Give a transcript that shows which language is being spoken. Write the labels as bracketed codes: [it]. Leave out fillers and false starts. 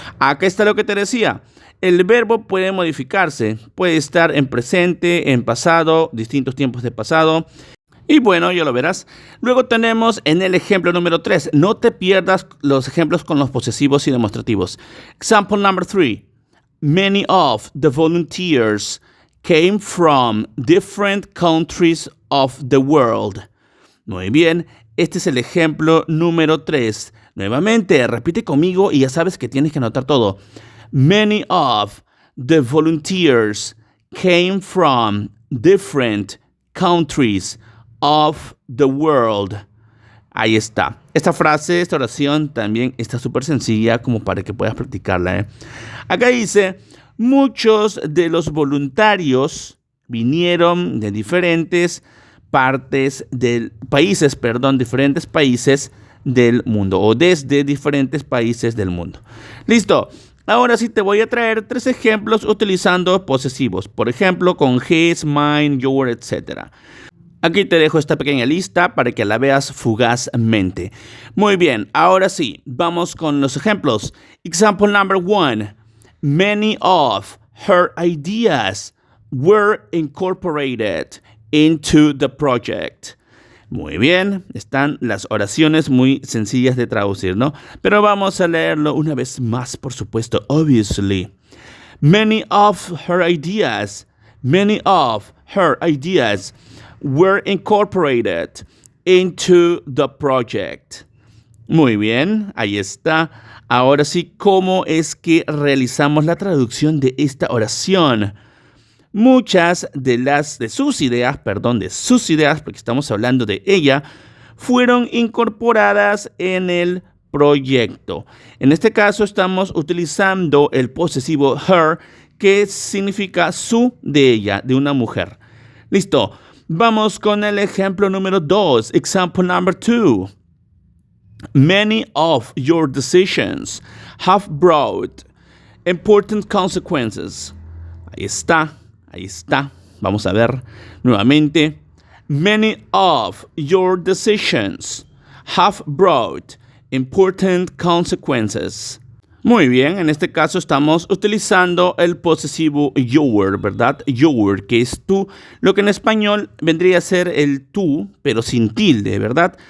[es] Acá está lo que te decía. El verbo puede modificarse, puede estar en presente, en pasado, distintos tiempos de pasado. Y bueno, ya lo verás. Luego tenemos en el ejemplo número 3. No te pierdas los ejemplos con los posesivos y demostrativos. [en] Example number 3. Many of the volunteers came from different countries of the world. [es] Muy bien, este es el ejemplo número 3. Nuevamente, repite conmigo y ya sabes que tienes que anotar todo. [en] Many of the volunteers came from different countries of the world. [es] Ahí está. Esta frase, esta oración también está súper sencilla como para que puedas practicarla, ¿eh? Acá dice, muchos de los voluntarios vinieron de diferentes países del mundo o desde diferentes países del mundo. Listo. Ahora sí te voy a traer 3 ejemplos utilizando posesivos. Por ejemplo, con his, mine, your, etc. Aquí te dejo esta pequeña lista para que la veas fugazmente. Muy bien, ahora sí, vamos con los ejemplos. [en] Example number 1. Many of her ideas were incorporated into the project. [es] Muy bien, están las oraciones muy sencillas de traducir, ¿no? Pero vamos a leerlo una vez más, por supuesto, [en] obviously. Many of her ideas were incorporated into the project. [es] Muy bien, ahí está. Ahora sí, ¿cómo es que realizamos la traducción de esta oración? Muchas de sus ideas, porque estamos hablando de ella, fueron incorporadas en el proyecto. En este caso estamos utilizando el posesivo her, que significa su, de ella, de una mujer. Listo. Vamos con el ejemplo número 2. [en] Example number 2. Many of your decisions have brought important consequences. [es] Ahí está. Vamos a ver nuevamente. [en] Many of your decisions have brought important consequences. [es] Muy bien, en este caso estamos utilizando el posesivo your, ¿verdad? Your, que es tú, lo que en español vendría a ser el tú, pero sin tilde, ¿verdad?